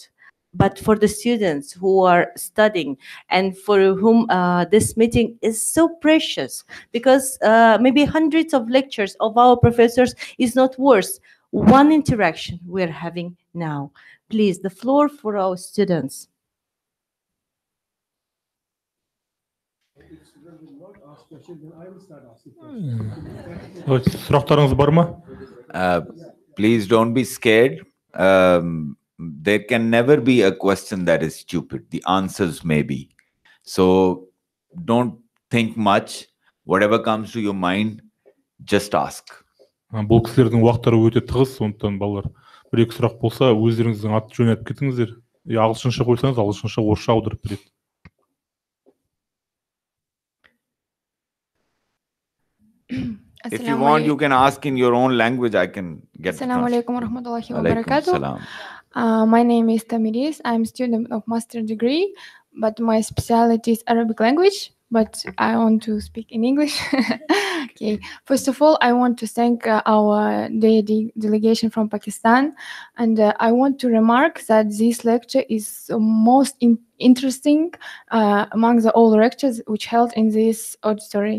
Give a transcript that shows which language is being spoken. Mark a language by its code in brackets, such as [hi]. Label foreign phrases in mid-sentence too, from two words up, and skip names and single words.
[en] But for the students who are studying and for whom this meeting is so precious, because maybe hundreds of lectures of our professors is not worth one interaction we're having now. Please, the floor for our students. [kk] Сұрақтарыңыз бар ма? [en] Please don't be scared. There can never be a question that is stupid. The answers may be. So don't think much. Whatever comes to your mind, just ask. [kk] Бұл кісілердің уақыттары өте тығыз, сондықтан балалар бір-екі сұрақ болса, өздеріңіздің аты жөнін айтып кетіңіздер. Ағылшынша қойсаңыз, ағылшынша орысша аударып береді. [en] If you want, you can ask in your own language. I can get the [ar] السلام عليكم ورحمة الله و Alaikum barakatuh. salam. [en] My name is Tamiris. I'm a student of master degree, but my specialty is Arabic language, but I want to speak in English. Okay. First of all, I want to thank our delegation from Pakistan, and I want to remark that this lecture is most interesting among the all lectures which held in this auditory.